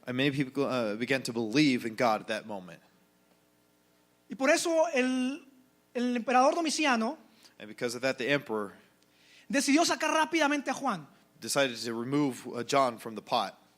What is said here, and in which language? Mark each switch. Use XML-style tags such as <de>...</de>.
<en>And many people began to believe in God at that moment.</en> <es>Y por eso el emperador Domiciano</es> <en>And because of that, the emperor</en> <es>decidió sacar rápidamente a Juan,</es> <en>decided to remove John from the pot,</en>